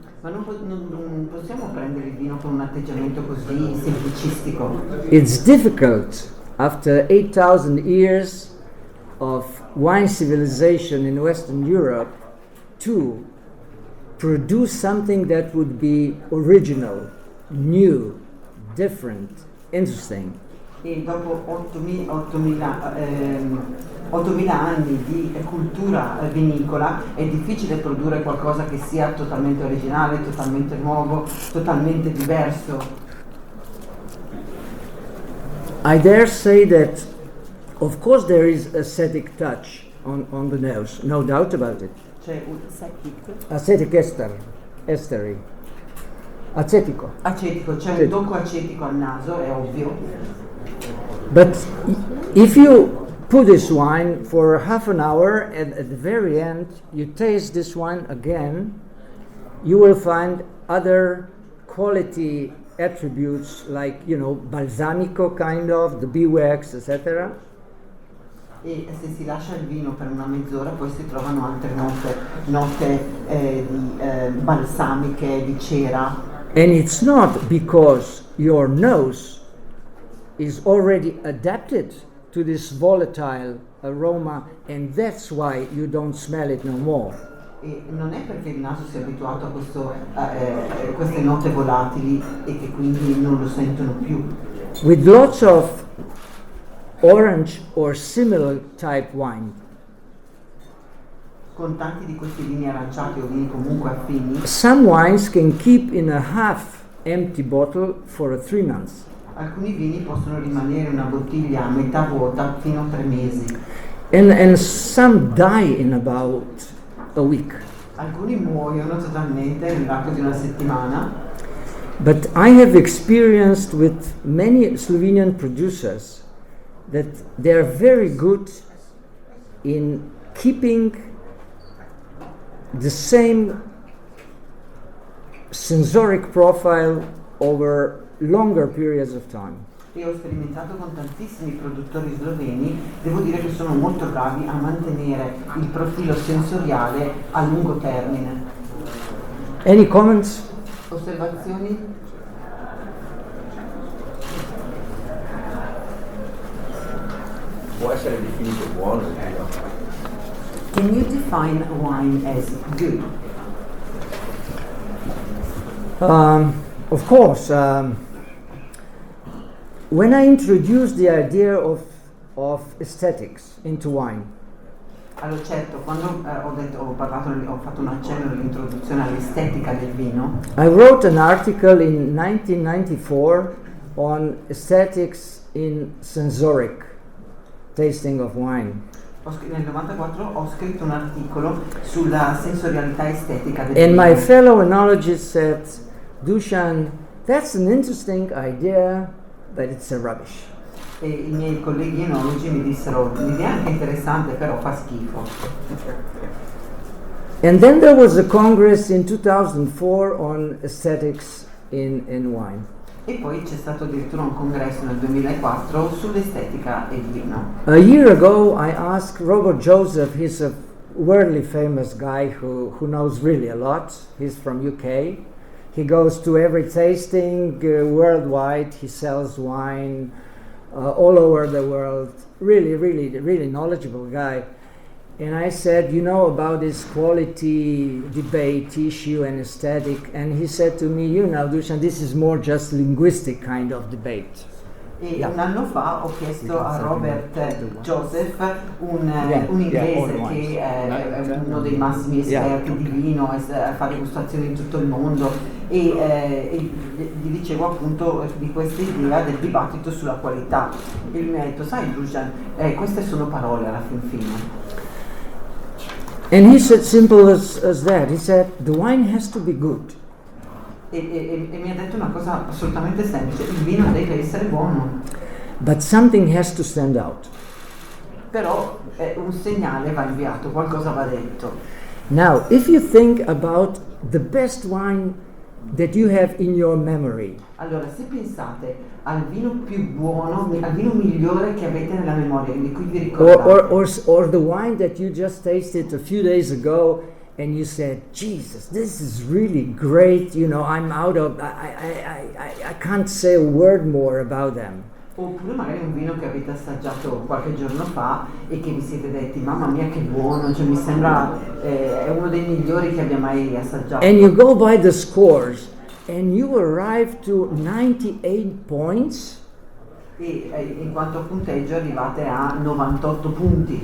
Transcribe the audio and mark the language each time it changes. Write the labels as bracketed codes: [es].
[it] Ma non possiamo prendere il vino con un atteggiamento così semplicistico. [en] It's difficult after 8,000 years of wine civilization in Western Europe to produce something that would be original, new, different, interesting. [it] E dopo 8.000 anni di cultura vinicola è difficile produrre qualcosa che sia totalmente originale, totalmente nuovo, totalmente diverso. [en] I dare say that, of course, there is ascetic touch on the nose, no doubt about it. [it] C'è un [en] Acetic estery. Acetico. [it] acetico, c'è un tocco acetico al naso, è ovvio. [en] But if you put this wine for half an hour and at the very end you taste this wine again, you will find other quality attributes like, balsamico kind of, the beeswax, etc. [it] E se si lascia il vino per una mezz'ora poi si trovano altre note di balsamiche, di cera. [en] And it's not because your nose is already adapted to this volatile aroma and that's why you don't smell it no more. [it] E non è perché il naso si è abituato a queste note volatili e che quindi non lo sentono più. [en] With lots of orange or similar type wine, [it] Con tanti di questi vini aranciati o vini comunque affini, [en] some wines can keep in a half empty bottle for 3 months. [it] alcuni vini possono rimanere in una bottiglia a metà vuota fino a 3 mesi. [en] And some die in about a week. [it] Alcuni muoiono totalmente nell'arco di una settimana, [en] But I have experienced with many Slovenian producers that they are very good in keeping the same sensoric profile over longer periods of time. [it] e ho sperimentato con tantissimi produttori sloveni, devo dire che sono molto bravi a mantenere il profilo sensoriale a lungo termine. [en] Any comments? [it] Osservazioni? Può essere definito buono il vino. [en] Can you define wine as good? Of course, when I introduced the idea of aesthetics into wine, [it] Allora certo, quando ho fatto un accenno all'introduzione all'estetica del vino, [en] I wrote an article in 1994 on aesthetics in sensoric tasting of wine. [it] nel 94 ho scritto un articolo sulla sensorialità estetica del [en] And [it] vino. [en] my fellow enologist said, Dusan, that's an interesting idea, but it's a rubbish. [it] E i miei colleghi enologi mi dissero, l'idea è anche interessante, però fa schifo. [en] And then there was a congress in 2004 on aesthetics in wine. [it] E poi c'è stato addirittura un congresso nel 2004 sull'estetica del vino. [en] A year ago, I asked Robert Joseph, he's a worldly famous guy who knows really a lot. He's from UK. He goes to every tasting worldwide. He sells wine all over the world. Really knowledgeable guy. And I said, you know about this quality debate issue and aesthetic? And he said to me, you know, Dusan, this is more just linguistic kind of debate. [it] E [en] Yeah. [it] un anno fa ho chiesto a Robert Joseph, un [en] all [it] inglese [en] wines. [it] che è uno dei massimi esperti di vino, fa degustazioni in tutto il mondo, e gli dicevo appunto di questa idea del dibattito sulla qualità. E lui mi ha detto, sai Dusan, queste sono parole alla fin fine. [en] And he said, simple as that. He said, the wine has to be good. [it] E mi ha detto una cosa assolutamente semplice, il vino deve essere buono, [en] But something has to stand out. [it] però un segnale va inviato, qualcosa va detto. [en] Now, if you think about the best wine that you have in your memory, [it] Allora, se pensate al vino più buono, al vino migliore che avete nella memoria, di cui vi ricordate, [en] or the wine that you just tasted a few days ago and you said, Jesus, this is really great, you know, I'm out of, I can't say a word more about them. [it] oppure magari un vino che avete assaggiato qualche giorno fa e che vi siete detti, mamma mia che buono, cioè mi sembra è uno dei migliori che abbia mai assaggiato. [en] And you go by the scores and you arrive to 98 points. [it] E in quanto a punteggio arrivate a 98 punti.